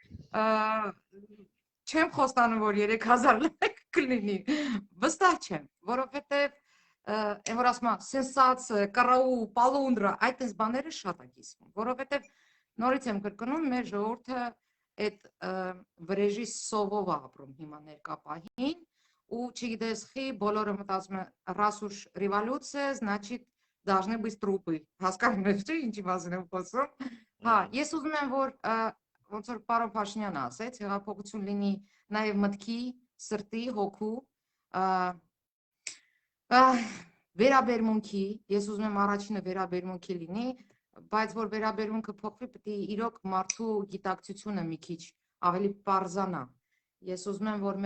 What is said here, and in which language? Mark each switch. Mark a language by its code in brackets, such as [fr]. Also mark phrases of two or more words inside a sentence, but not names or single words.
[hy] չեմ խոստանում, որ 3000 լայք կլինի, վստահ չեմ, որովհետև այն որ ասում եմ, [ru] сенсация, караул, полундра, [hy] այդպես բաները շատ է կիսվում, որովհետև նորից եմ կրկնում, մեր ժողովուրդը այդ վրեժի սովով է ապրում հիմա ներկա պահին, ու չգիտես խի, բոլորը մտածում են, [ru] раз уж революция, значит, должны быть трупы, [hy] հասկանում ես չէ, ինչի մասին եմ խոսում, հա, ես ուզում եմ, որ ոնց որ պարոն Փաշինյանը ասեց, հեղափոխություն լինի նաև մտքի, սրտի, հոգու, վերաբերմունքի, ես ուզում եմ առաջինը վերաբերմունքի լինի, բայց որ վերաբերմունքը փոխվի, պետք է իրոք մարդու գիտակցությունը մի քիչ ավելի պարզանա։ Ես ուզում եմ, որ